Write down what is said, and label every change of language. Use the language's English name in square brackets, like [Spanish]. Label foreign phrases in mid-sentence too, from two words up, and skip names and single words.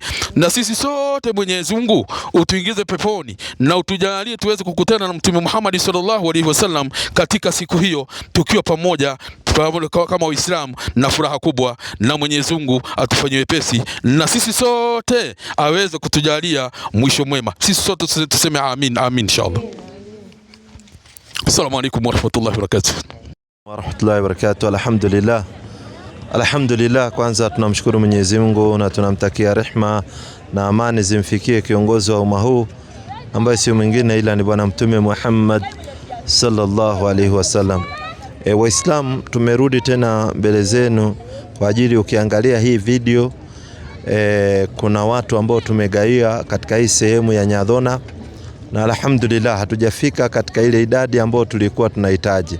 [Swahili] Na sisi sote Mwenyezi Mungu utuingize peponi na utujalie tuweze kukutana na Mtume Muhammad [Arabic] صلى الله عليه وسلم [Swahili] katika siku hiyo tukiwa pamoja kama Waislamu na furaha kubwa, na Mwenyezi Mungu atufanyie wepesi na sisi sote aweze kutujalia mwisho mwema. Sisi sote tuseme amin, amin inshallah. [Arabic] السلام عليكم ورحمة الله وبركاته. ورحمة الله وبركاته. [Swahili] Alhamdulillah, kwanza tunamshukuru Mwenyezi Mungu na tunamtakia rehma na amani zimfikie kiongozi wa umma huu ambaye si mwingine ila ni Bwana Mtume Muhammad [Arabic] صلى الله عليه وسلم. [Swahili] Waislamu, tumerudi tena mbele zenu kwa ajili, ukiangalia hii video kuna watu ambao tumegaia katika hii sehemu ya Nyadhona, na alhamdulillah hatujafika katika ile idadi ambayo tulikuwa tunahitaji.